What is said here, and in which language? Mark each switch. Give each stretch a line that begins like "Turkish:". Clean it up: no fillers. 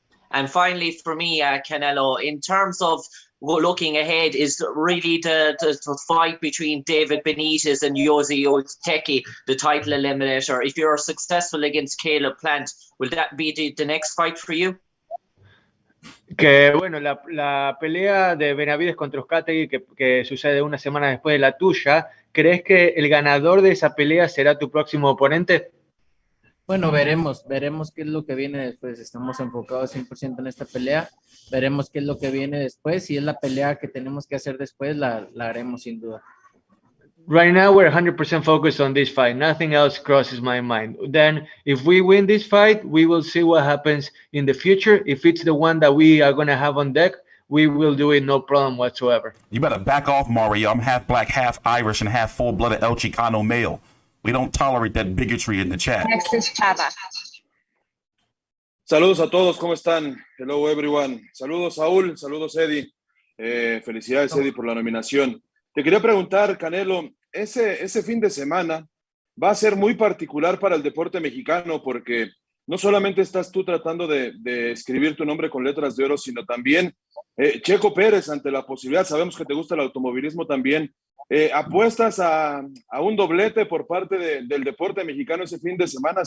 English: And finally, for me, Canelo, in terms of looking ahead, is really the fight between David Benitez and Yosi Ozteki, the title eliminator. If you're successful against Caleb Plant, will that be the next fight for you?
Spanish: Que bueno, la pelea de Benavides contra Ozteki que sucede una semana después de la tuya, ¿crees que el ganador de esa pelea será tu próximo oponente? Bueno, veremos qué es lo que viene después. Estamos enfocados 100% en esta pelea. Veremos qué es lo que viene después. Si es la pelea que tenemos que hacer después, la haremos sin duda.
English: Right now, we're 100% focused on this fight. Nothing else crosses my mind. Then, if we win this fight, we will see what happens in the future. If it's the one that we are going to have on deck, we will do it, no problem whatsoever. You better back off, Mario. I'm half black, half Irish, and half full-blooded El Chicano male. We don't tolerate that bigotry in the chat. Next is Chava.
Spanish: Saludos a todos, ¿cómo están?
English: Hello everyone.
Spanish: Saludos Saúl, saludos Eddie. Felicidades Eddie por la nominación. Te quería preguntar, Canelo, ese fin de semana va a ser muy particular para el deporte mexicano porque no solamente estás tú tratando de escribir tu nombre con letras de oro, sino también Checo Pérez ante la posibilidad, sabemos que te gusta el automovilismo también, apuestas a un doblete por parte del deporte mexicano ese fin de semana.